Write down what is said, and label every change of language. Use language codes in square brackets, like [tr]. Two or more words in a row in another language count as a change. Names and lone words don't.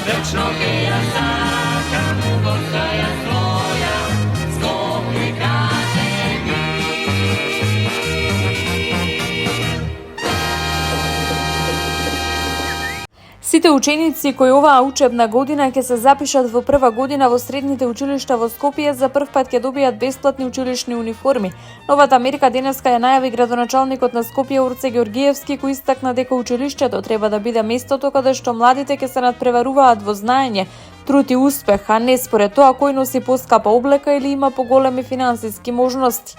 [mk] konačno ke ja sakam Gorskaja svoja Skopje kaže mi. Сите ученици кои оваа учебна година ќе се запишат во прва година во средните училишта во Скопје за прв пат ќе добијат бесплатни училишни униформи. Новата мерка денеска ја најави градоначалникот на Скопје Орце Ѓоргиевски, кој истакна дека училиштето треба да биде местото каде што младите ќе се надпреваруваат во знаење, труд и успех, а не според тоа кој носи поскапа облека или има поголеми финансиски можности.